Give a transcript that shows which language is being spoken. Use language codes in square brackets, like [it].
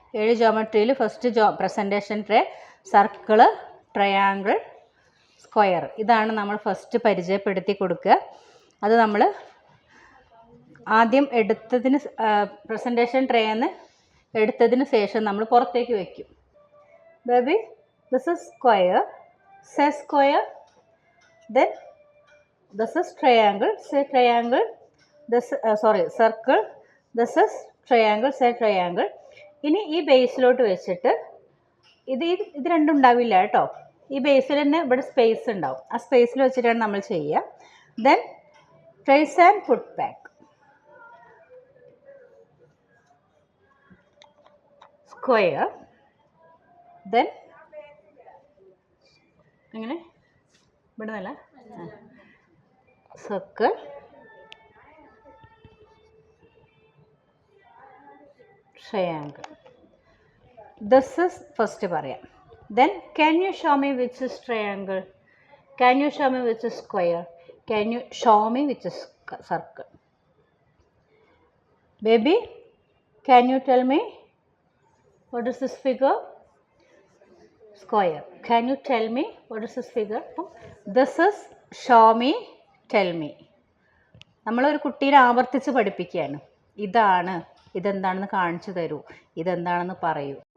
[ml] Early ജോമെട്രിയിൽ first presentation tray, circle, triangle, square, ഇതാണ് നമ്മൾ first പരിചയപ്പെടുത്തി കൊടുക്കുക. അത് നമ്മൾ ആദ്യം എടുത്തതിന് പ്രസൻറ്റേഷൻ ട്രേന്ന് എടുത്തതിന് ശേഷം നമ്മൾ പുറത്തേക്ക് വയ്ക്കും. [en] Baby, this is square, say square. Then this is triangle, say triangle. This circle, this is triangle, say triangle. [ml] ഇനി ഈ ബേസിലോട്ട് വെച്ചിട്ട് ഇത് രണ്ടും ഉണ്ടാവില്ല കേട്ടോ. ഈ ബേസിൽ തന്നെ ഇവിടെ സ്പേസ് ഉണ്ടാവും. ആ സ്പേസിൽ വെച്ചിട്ടാണ് നമ്മൾ ചെയ്യുക. [en] Then trace and put back. [ml] Square, then അങ്ങനെ ഇവിടെ നല്ല circle, triangle. [en] this is first [ml] പറയാം. [en] Then can you show me which is triangle, can you show me which is square, can you show me which is circle. Baby, can you tell me what is this figure? Square. Can you tell me what is this figure? This is show me, tell me. [ml] നമ്മളൊരു കുട്ടീനെ ആവർത്തിച്ച് പഠിപ്പിക്കുകയാണ്. ഇതാണ്, ഇതെന്താണെന്ന് കാണിച്ചു തരൂ, ഇതെന്താണെന്ന് പറയൂ.